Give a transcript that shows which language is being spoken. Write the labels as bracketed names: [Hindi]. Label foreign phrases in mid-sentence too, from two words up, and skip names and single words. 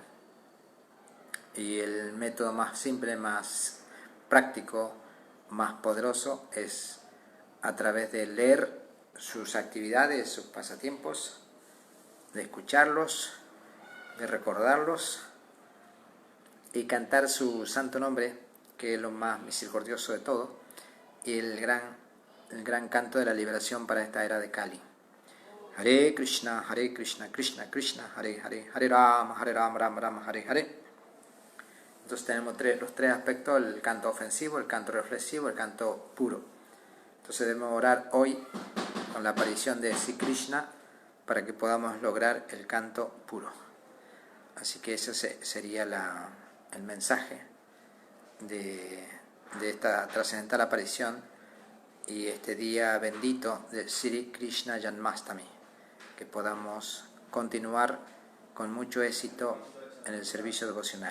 [Spanish] Y el método más simple, más práctico, más poderoso es a través de leer sus actividades, sus pasatiempos, de escucharlos, de recordarlos y cantar su santo nombre, que es lo más misericordioso de todo, y el gran canto de la liberación para esta era de Kali. Hare Krishna, Krishna Krishna, Hare Hare, Hare Rama, Rama Rama, Hare Hare. Entonces tenemos los tres aspectos: el canto ofensivo, el canto reflexivo, el canto puro. Entonces debemos orar hoy con la aparición de Sri Krishna para que podamos lograr el canto puro. Así que ese sería el mensaje de esta trascendental aparición y este día bendito de Sri Krishna Janmastami, que podamos continuar con mucho éxito en el servicio devocional.